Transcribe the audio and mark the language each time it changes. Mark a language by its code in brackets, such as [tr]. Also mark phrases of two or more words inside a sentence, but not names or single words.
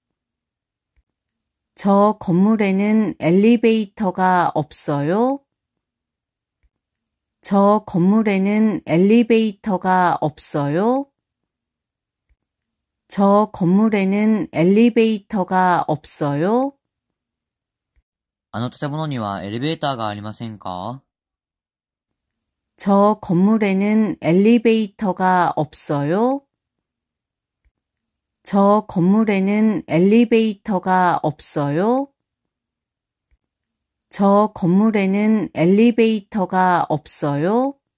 [ko] 저 건물에는 엘리베이터가 없어요? 저 건물에는 엘리베이터가 없어요? 저 건물에는 엘리베이터가 없어요? [ja] あの建物にはエレベーターがありませんか？ [ko] 저 건물에는 엘리베이터가 없어요? 저 건물에는 엘리베이터가 없어요? 저 건물에는 엘리베이터가 없어요?